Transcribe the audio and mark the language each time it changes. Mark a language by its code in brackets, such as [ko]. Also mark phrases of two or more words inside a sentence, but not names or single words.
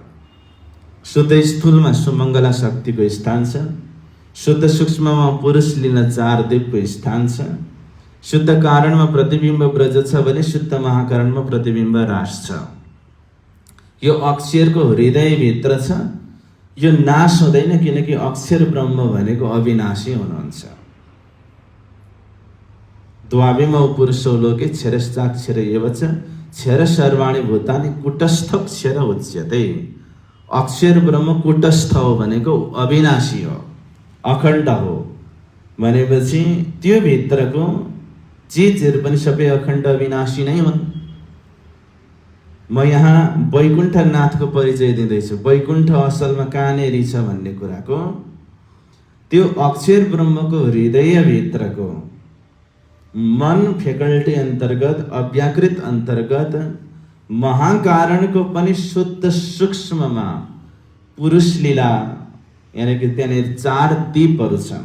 [ne] शुद्ध स्थूलमा सुमङ्गला शक्तिको स्थान छ, शुद्ध सूक्ष्ममा पुरुष लीला 4 दिवको स्थान छ, शुद्ध कारणमा प्रतिबिम्ब ब्रज छ भने शुद्ध महाकारणमा प्रतिबिम्ब रास छ। यो अक्षरको हृदयभित्र छ। यो नाश हुँदैन, किनकि अक्षर ब्रह्म भनेको अविनाशी हुनुहुन्छ। [sa] द्वाविमौ पुरुषो लोके क्षरश्चाक्षर एव च क्षर सर्वाणि भूतानि कुटस्थक्षर उच्यते। [ne] अक्षर ब्रह्म कुटस्थ हो भनेको अविनाशी हो, अखण्ड हो भनेपछि त्यो भित्रको चिजहरू पनि सबै अखण्ड अविनाशी नै हुन्। म यहाँ वैकुण्ठनाथको परिचय दिँदैछु। वैकुण्ठ असलमा कहाँनिर छ भन्ने कुराको त्यो अक्षर ब्रह्मको हृदयभित्रको मन फ्याकल्टी अन्तर्गत, अव्याकृत अन्तर्गत, महाकारणको पनि शुद्ध सूक्ष्ममा पुरुष लीला, यानि कि त्यहाँनिर 4 दीपहरू छन्।